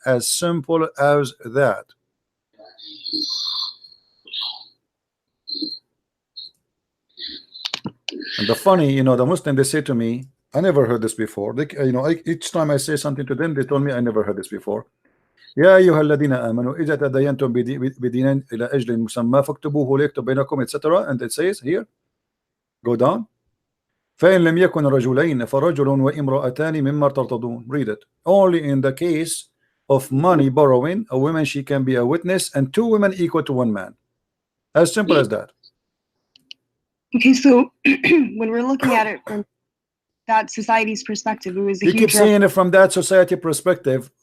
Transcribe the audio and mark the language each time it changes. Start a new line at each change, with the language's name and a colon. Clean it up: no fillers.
English: As simple as that. And the funny, you know, the Muslim they say to me, I never heard this before. They, you know, each time I say something to them, they told me I never heard this before.
Arabic: يا أيها الذين آمنوا إذا تداينتم بدين إلى أجل مسمى فاكتبوه ليكتب بينكم, etc.
English: And it says here, go down.
Arabic: فإن لم يكن رجلين فرجل وامرأتان مما ترتضون.
English: Read it. Only in the case of money borrowing, a woman she can be a witness, and 2 women equal to 1 man. As simple as that. Okay, so when we're looking at it from that society's perspective. It was a You keep huge saying it from that society perspective.